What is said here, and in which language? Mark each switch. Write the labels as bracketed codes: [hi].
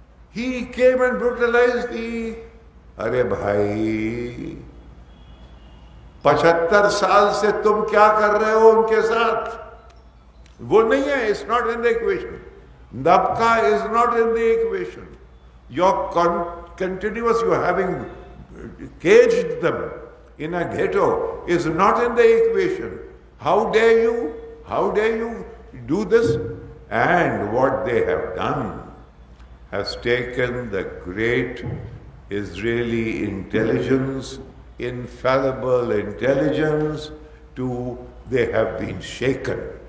[en] He came and brutalized the... [hi] अरे भाई 75 साल से तुम क्या कर रहे हो उनके साथ? वो नहीं है. [en] It's not in the equation. Dabka is not in the equation. Your continuous, you having caged them in a ghetto is not in the equation. How dare you? How dare you do this? And what they have done has taken the great Israeli intelligence, infallible intelligence, they have been shaken.